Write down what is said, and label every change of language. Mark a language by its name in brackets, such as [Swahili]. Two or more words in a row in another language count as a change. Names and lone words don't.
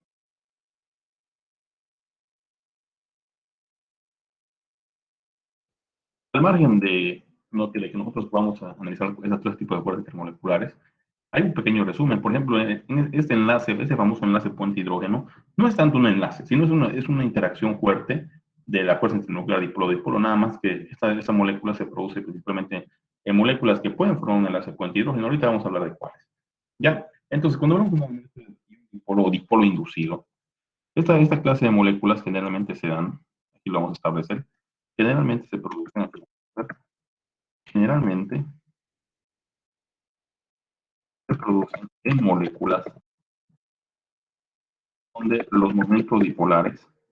[Spanish] Al margen de que nosotros vamos a analizar esos tres tipos de fuerzas intermoleculares, hay un pequeño resumen. Por ejemplo, en este enlace, ese famoso enlace puente hidrógeno, no es tanto un enlace, sino es una interacción fuerte de la fuerza intermolecular dipolo-dipolo, nada más que esta molécula se produce principalmente en moléculas que pueden formar un enlace puente hidrógeno. Ahorita vamos a hablar de cuáles. ¿Ya? Entonces, cuando hablamos de un enlace dipolo o dipolo inducido, esta clase de moléculas generalmente se dan, aquí lo vamos a establecer, generalmente se producen, generalmente se producen en moléculas donde los momentos dipolares